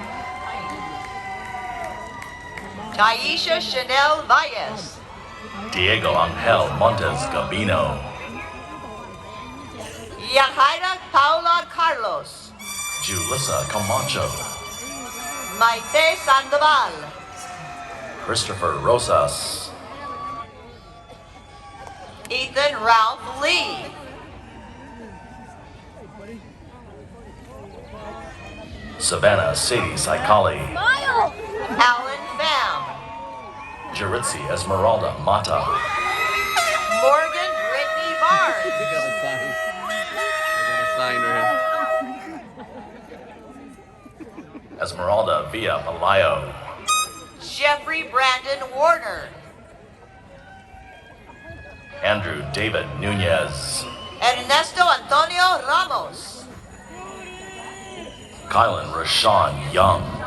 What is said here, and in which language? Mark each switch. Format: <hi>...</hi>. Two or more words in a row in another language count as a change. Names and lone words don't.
<en>Taisha Chanel Valles, Diego Angel Montes Gabino, Yahaira Paula Carlos, Julissa Camacho, Maite Sandoval, Christopher Rosas, Ethan Ralph Lee, Savannah Sadie Saikali, Alan Pham, Jaritzi Esmeralda Mata, Morgan Brittany Barnes, I got a sign right here. Esmeralda Villa Palayo, Jeffrey Brandon Warner, Andrew David Nunez, Ernesto Antonio Ramos, Kylan Rashawn Young,</en>